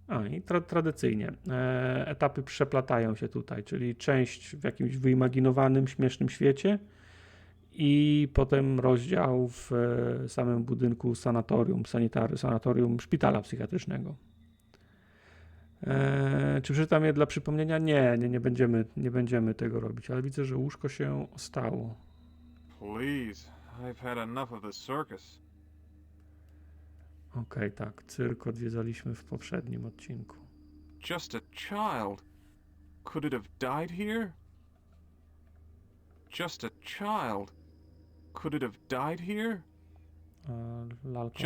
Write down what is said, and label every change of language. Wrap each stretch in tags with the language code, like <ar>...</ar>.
<pl>I tradycyjnie etapy przeplatają się tutaj, czyli część w jakimś wyimaginowanym, śmiesznym świecie i potem rozdział w samym budynku sanatorium szpitala psychiatrycznego. Czy przeczytam je dla przypomnienia? Nie będziemy tego robić, ale widzę, że łóżko się ostało.</pl> <en>Please, I've had enough of the circus.</en> <pl>Okej, tak, cyrk odwiedzaliśmy w poprzednim odcinku.</pl> <en>Just a child. Could it have died here? Just a child. Could it have died here?</en> <pl>Lalka</pl>